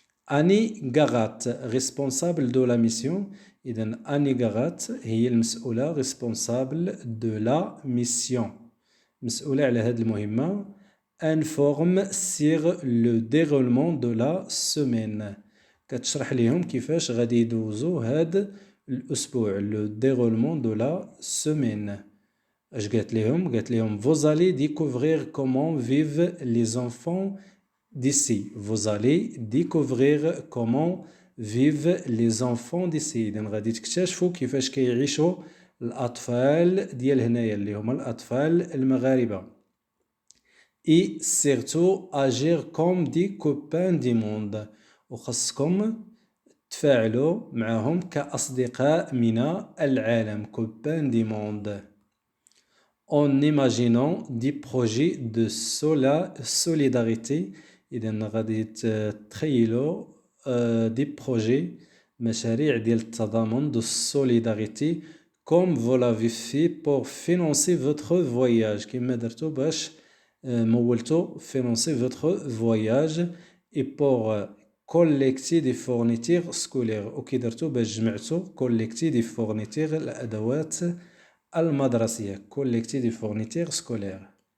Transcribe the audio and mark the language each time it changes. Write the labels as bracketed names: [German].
[French] أني غاغات responsable de la mission. [Arabic] إذن أني غاغات هي المسؤولة [French] responsable de la mission [Arabic] مسؤولة على هذه المهمة. [French] informe sur le déroulement de la semaine [Arabic] كتشرح لهم كيفاش غادي يدوزوا هاد الأسبوع [French] le déroulement de la semaine. [Arabic] اش قالت لهم [French] vous allez découvrir comment vivent les enfants d'ici. vous allez découvrir comment vivent les enfants d'ici. [Arabic] إذن غادي تكتشفوا كيفاش كيعيشوا الأطفال ديال هنايا اللي هما الأطفال المغاربة. [French] et surtout agir comme des copains du monde. [Arabic] وخصكم تفاعلوا معهم كأصدقاء من العالم [French] copains du monde. en imaginant des projets de solidarité. [Arabic] إذا غادي تخيلوا [French] des projets [Arabic] مشاريع ديال التضامن [French] de solidarité comme vous l'avez fait pour financer votre voyage [Arabic] كما درتو باش مولتو [French] financer votre voyage et pour collecter des fournitures scolaires [Arabic] وكي درتو باش جمعتو [French] collecter des fournitures [Arabic] الأدوات المدرسية [French] collecter des fournitures scolaires.